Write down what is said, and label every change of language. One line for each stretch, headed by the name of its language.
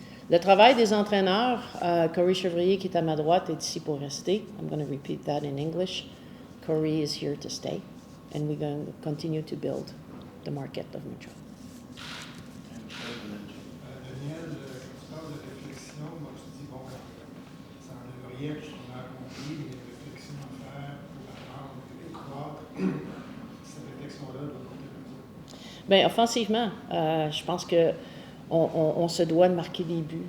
French: Le travail des entraîneurs, Corey Chevrier, qui est à ma droite, est ici pour rester.
English: I'm going to repeat that in English. Corey is here to stay, and we're going to continue to build the market of Montreal.
French: Daniel, quand tu parles de réflexion, moi je dis, bon, ça n'enlève rien que ce qu'on a accompli, mais il y a une réflexion à faire pour apprendre et croître. Cette réflexion-là doit compter comme ça. Bien, offensivement, je pense que on se doit de marquer des buts.